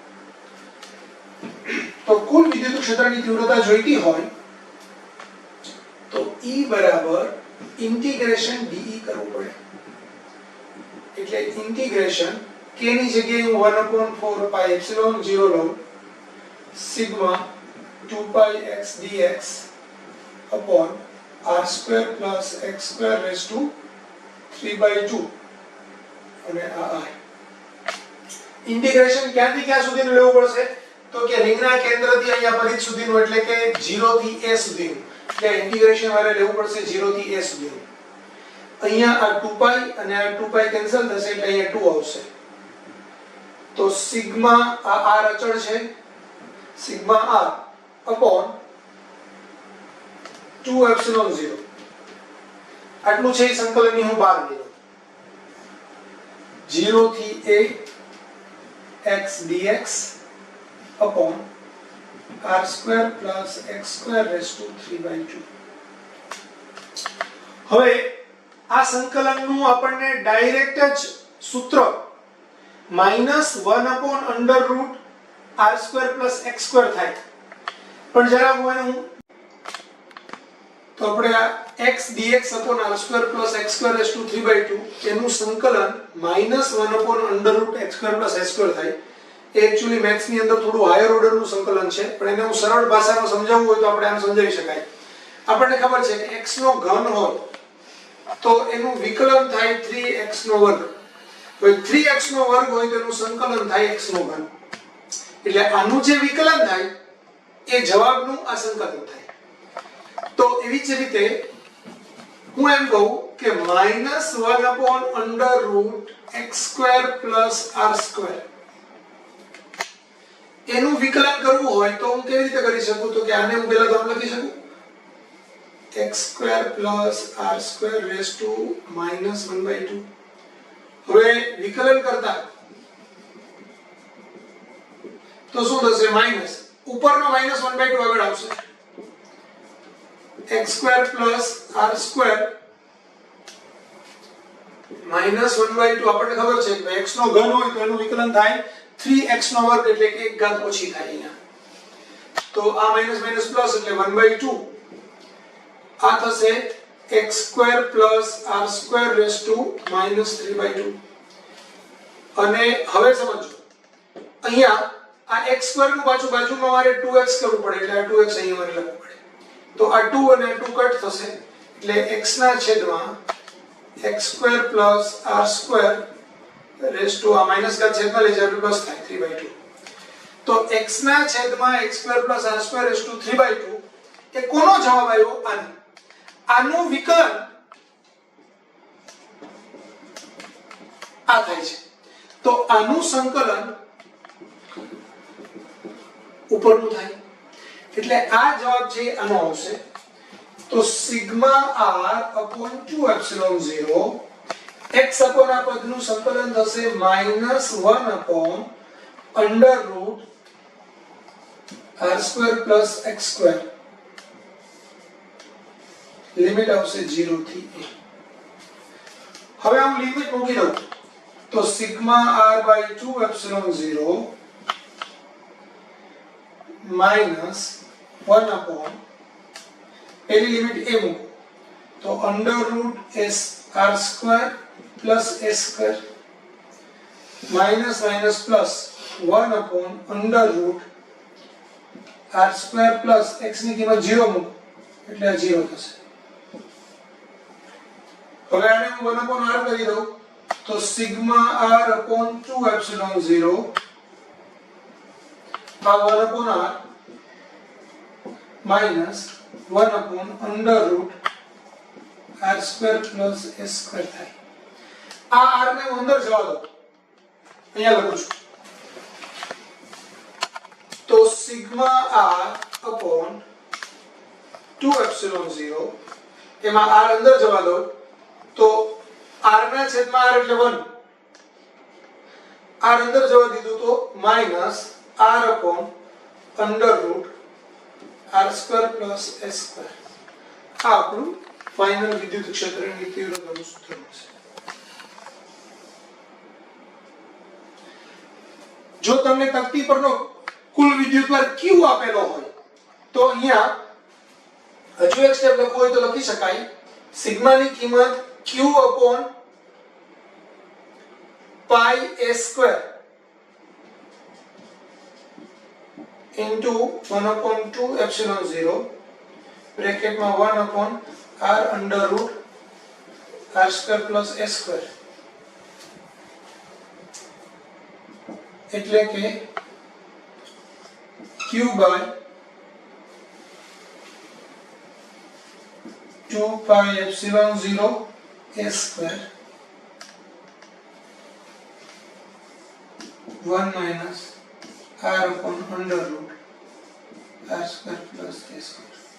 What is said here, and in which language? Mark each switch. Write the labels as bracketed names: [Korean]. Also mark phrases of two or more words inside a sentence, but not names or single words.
[Gujarati] તો કુલ વિદ્યુત ક્ષેત્રની તીવ્રતા જોઈતી હોય તો E બરાબર ઇન્ટિગ્રેશન dE કરવું પડે. એટલે ઇન્ટિગ્રેશન k ની જગ્યાએ હું 1/4πε0 લઉં સિગ્મા 2πx dx [English] upon r² + x² raised to 3/2 [Gujarati] અને આ ઇન્ટિગ્રેશન ક્યાંથી ક્યાં સુધીનું લેવું પડશે? તો કે રિંગના કેન્દ્રથી અહીંયા પરિઘ સુધીનું એટલે કે 0 થી a સુધીનું. એટલે ઇન્ટિગ્રેશન મારે લેવું પડશે 0 થી a સુધીનું. અહીંયા આ 2π અને આ 2π કેન્સલ થશે એટલે અહીંયા 2 આવશે. તો સિગ્મા આ r અચળ છે સિગ્મા [English] r upon 2ε0 [Gujarati] આટલું છે સંકલનની હું બહાર લઈ લઉં 0 થી a [English] x dx upon r square plus x square raised to 3/2. [Gujarati] હવે આ સંકલનનું આપણને ડાયરેક્ટ જ સૂત્ર [English] -1 upon under root r square plus x square [Gujarati] થાય, પણ જરા હું એનું તો આપણે આ [English] x dx upon r square plus x square raised to 3/2 [Gujarati] એનું સંકલન [English] -1 upon under root x square plus s square [Gujarati] થાય. એ [English] actually maths [Gujarati] ની અંદર થોડું [English] higher order [Gujarati] નું સંકલન છે, પણ એને હું સરળ ભાષામાં સમજાવવું હોય તો આપણે આમ સમજાવી શકાય. આપણને ખબર છે કે x નો ઘન હોય તો એનું વિકલન થાય 3x નો વર્ગ. હવે 3x નો વર્ગ હોય તો એનું સંકલન થાય x નો ઘન. એટલે આનું જે વિકલન થાય એ જવાબનું આ સંકલન થાય. તો એવી જ રીતે હું એમ કહું કે [English] -1 upon under root x square plus r square [Gujarati] એનું વિકલન કરવું હોય તો હું કેવી રીતે કરી શકું? તો કે આને હું પહેલા તો આમ લખી શકું [English] x square plus r square raised to -1/2. [Gujarati] હવે વિકલન કરતા તો શું થશે? માઈનસ ઉપરનો -1/2 આગળ આવશે. [English] x square plus r square -1/2 [Gujarati] આપણને ખબર છે કે x નો ઘન હોય તો એનું વિકલન થાય 3x નો વર્ગ એટલે કે 1 ઘાત ઓછી થાય અહીંયા. તો આ [English] minus minus plus [Gujarati] એટલે 1/2 આ થશે [English] x square plus r square raised to -3/2. [Gujarati] અને હવે સમજો અહીંયા આ [English] x square [Gujarati] નું બાજુમાં મારે 2x કરવું પડે એટલે આ 2x અહીંયા મારે લખવું પડે. તો આ 2 અને 2 કટ થશે એટલે x ના છેદમાં [English] x square plus r square raised to [Gujarati] આ માઈનસ ઘાત છેદમાં લઈ જાય પ્લસ થાય 3/2. તો x ના છેદમાં [English] x square plus r square raised to 3/2 [Gujarati] એ કોનો જવાબ આવ્યો? આનો. આનું વિકલન આ થાય છે. તો આનું સંકલન ઉપરનું થાય એટલે આ જવાબ છે આનો આવશે. તો સિગ્મા [English] r upon 2 epsilon 0 x upon [Gujarati] આ પદનું સંકલન થશે [English] -1 upon under root r square plus x square. [Gujarati] લિમિટ આવશે 0 થી a. હવે હું લિમિટ મૂકી દઉં તો સિગ્મા [English] r by 2 epsilon 0 -1 upon [Gujarati] પહેલી લિમિટ a મૂકો તો [English] under root s r square plus s square minus plus 1 upon under root r square plus x [Gujarati] ની કિંમત 0 મૂકો એટલે આ 0 થશે. હવે આને હું [English] 1 upon r [Gujarati] કરી દઉં તો સિગ્મા [English] r upon 2 epsilon 0 [Gujarati] આ [English] 1 upon r minus 1 upon under root r square plus s square [Gujarati] થાય. આ r ને હું અંદર જવા દઉં અહીંયા લખું છું તો સિગ્મા [English] r upon 2 epsilon 0 [Gujarati] એમાં r અંદર જવા દઉં તો r ના છેદમાં r એટલે 1 r અંદર જવા દીધું તો [English] minus r upon under root r square plus s square. [Gujarati] આ આપણું ફાઇનલ વિદ્યુત ક્ષેત્રની તીવ્રતાનું સૂત્ર છે. જો તમને તકતી પરનો કુલ વિદ્યુતભાર q આપેલો હોય તો અહીંયા હજુ એક સ્ટેપ લખવું હોય તો લખી શકાય સિગ્માની કિંમત [English] q upon pi s square into 1 upon 2 epsilon 0 bracket માં 1 upon r under root r square plus s square [Gujarati] એટલે કે [English] q by 2 pi epsilon 0 s square 1 minus r upon under root r square plus s square.